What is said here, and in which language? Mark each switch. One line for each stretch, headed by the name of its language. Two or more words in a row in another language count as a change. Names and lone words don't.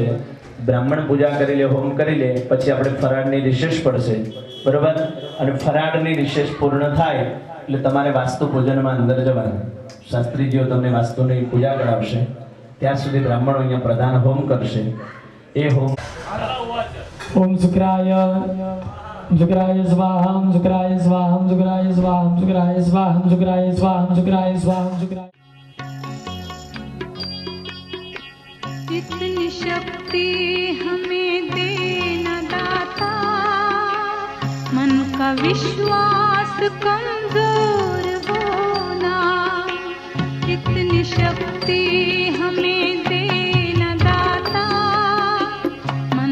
Gujarati: બ્રાહ્મણ પૂજા કરી લે, હોમ કરી લે, પછી આપણે ફરાળની રિશેષ પડશે, બરોબર? અને ફરાળની રિશેષ પૂર્ણ થાય એટલે તમારે વાસ્તુ પૂજનમાં અંદર જવાનું. શાસ્ત્રીજીઓ તમને વાસ્તુની પૂજા કરાવશે. ત્યાં સુધી બ્રાહ્મણો અહીંયા પ્રધાન હોમ કરશે. એ હોમ
Sanskrit: ओम शुक्राय शुक्राय स्वाहा शुक्राय स्वाहा शुक्राय स्वाहा शुक्राय स्वाहा शुक्राय स्वाहा शुक्राय स्वाहा शुक्राय
Hindi: इतनी शक्ति हमें देना दाता मन का विश्वास कमजोर होना इतनी शक्ति हमें देना दाता मन